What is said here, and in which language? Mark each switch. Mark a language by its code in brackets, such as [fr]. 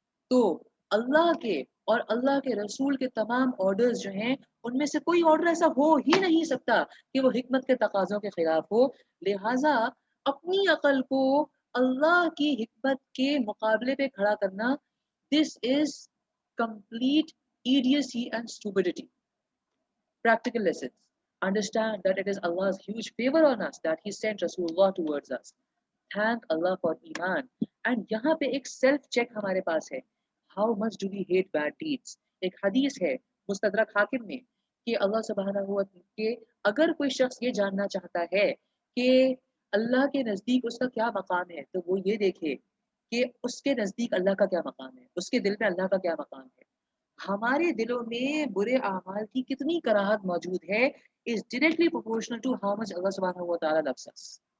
[ur] تو اللہ کے اور اللہ کے رسول کے تمام آرڈرز جو ہیں ان میں سے کوئی آرڈر ایسا ہو ہی نہیں سکتا کہ وہ حکمت کے تقاضوں کے خلاف ہو، لہٰذا اپنی عقل کو اللہ کی حکمت کے مقابلے پہ کھڑا کرنا، [en] this is complete idiocy and stupidity. Practical lessons. Understand that it is Allah's huge favor on us that He sent Rasulullah towards us. Thank Allah for Iman. [ur] And یہاں پہ ایک سیلف چیک ہمارے پاس ہے. [en] How much do we hate bad deeds? [ur] ایک حدیث ہے مستدرک حاکم میں کہ اللہ سبحانہ ہوا کہ اگر کوئی شخص یہ جاننا چاہتا ہے کہ اللہ کے نزدیک اس کا کیا مقام ہے تو وہ یہ دیکھے کہ اس کے نزدیک اللہ کا کیا مقام ہے، اس کے دل میں اللہ کا کیا مقام ہے۔ ہمارے دلوں میں برے اعمال کی کتنی کراہت موجود ہے [en] is directly proportional to how much Allah subhanahu wa ta'ala loves us.